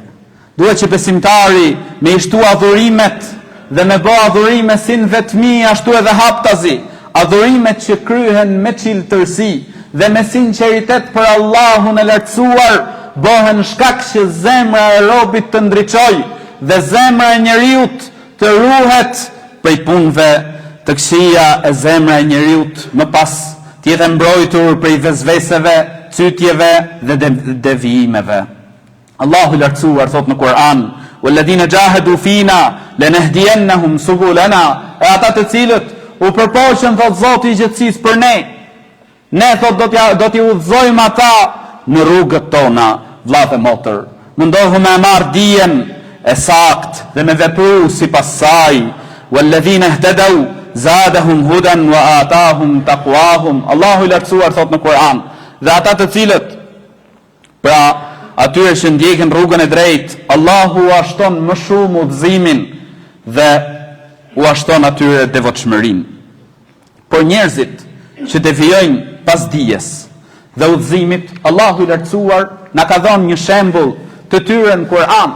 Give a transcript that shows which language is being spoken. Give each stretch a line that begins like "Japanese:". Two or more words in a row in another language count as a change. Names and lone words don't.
Albanian: Duhet që besimtari me i shtu adhurimet dhe me bë adhurime si në vetmi ashtu edhe haptazi, adhurimet që kryhen me çiltërsi dhe me sinqeritet për Allahun e lartësuar, bëhen shkak që zemra e robit të ndriçojë dhe zemra e njeriut të ruhet prej punëve të këqija, e zemra e njeriut më pas të jetë mbrojtur prej vezveseve, cytjeve dhe devijimeve. Allahu i lartësuar thot në Kur'an,
Arabic: والذين جاهدوا فينا لنهدينهم سبلنا,
Albanian: e ata të cilët u përpoqën thot Zoti i gjithësisë për ne thot do t'i udhëzojmë ata në rrugët tona. Vlla dhe motër, mundohu me marr dijen e sakt dhe me vepru sipas saj.
Arabic: والذين اهتدوا زادهم هدى وآتاهم تقواهم.
Albanian: Allahu i lartësuar thot në Kur'an, dhe ata të cilët pra atyre që ndjekin rrugën e drejtë, Allahu u ashton më shumë udhëzimin dhe u ashton atyre devotshmërinë. Por njerëzit që devijojnë pas dijes dhe udhëzimit, Allahu i lartësuar na ka dhënë një shembull të tyre në Kur'an.